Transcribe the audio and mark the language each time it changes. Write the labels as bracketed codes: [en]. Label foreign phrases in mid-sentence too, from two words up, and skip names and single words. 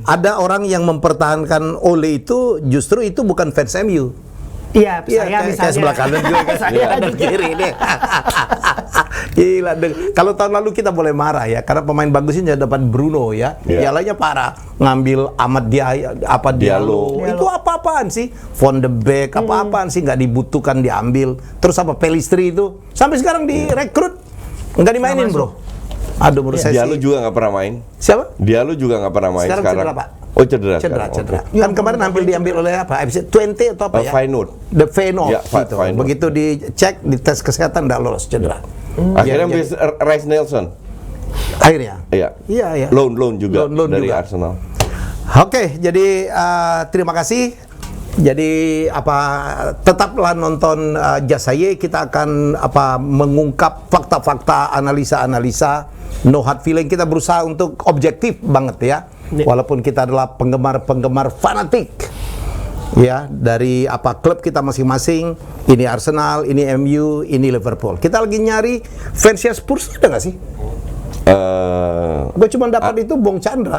[id] ada orang yang mempertahankan Ole itu justru itu bukan fans MU. iya, saya misalnya. kayak sebelah kanan juga kan. Saya Kanan juga. kiri ini. Gila, kalau tahun lalu kita boleh marah ya karena pemain bagusnya dapat Bruno ya. Dialanya parah, ngambil Ahmad Diallo. Itu apa-apaan sih? Van de Beek apa-apaan sih nggak dibutuhkan diambil. Terus apa Pelistri itu sampai sekarang direkrut nggak dimainin, Bro. Aduh, menurut saya Diallo sih. juga nggak pernah main. Siapa? Diallo juga nggak pernah main Sekarang sekarang. cedera, Pak. Oh cedera. Cedera. Oke. Kan kemarin hampir diambil oleh apa? FC 20 atau apa ya? Feyenoord. The Feyenoord Ya, gitu. Feyenoord. Begitu dicek, dites kesehatan nggak lolos cedera. Akhirnya Jadi- ambil Reiss Nelson. Akhirnya. Iya. Iya. Loan juga Loan dari juga. Arsenal. Oke, jadi terima kasih. Jadi tetaplah nonton Jasaye, kita akan mengungkap fakta-fakta, analisa-analisa, [en] no hard feeling. [id] Kita berusaha untuk objektif banget ya. Walaupun kita adalah penggemar fanatik ya dari klub kita masing-masing. Ini Arsenal, ini MU, ini Liverpool. Kita lagi nyari fansnya Spurs, ada nggak sih? Gue cuma dapat itu Bong Chandra.